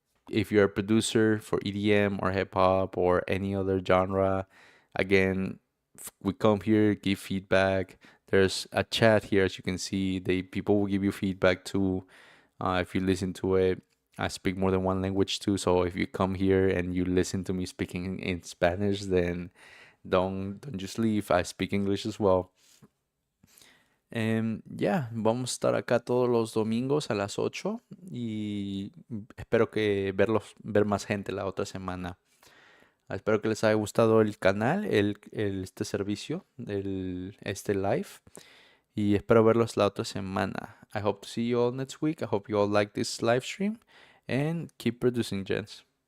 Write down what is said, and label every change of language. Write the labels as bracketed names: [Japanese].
[English] If you're a producer for EDM or hip hop or any other genre, again, we come here, give feedback. There's a chat here, as you can see. They people will give you feedback too. If you listen to it, I speak more than one language too. So if you come here and you listen to me speaking in Spanish, then don't just leave. I speak English as well. [Spanish] Ya, vamos a estar acá todos los domingos a las 8 y espero que ver más gente la otra semana. Espero que les haya gustado el canal, este servicio, este live, y espero verlos la otra semana. [English] I hope to see you all next week. I hope you all like this live stream and keep producing, gents.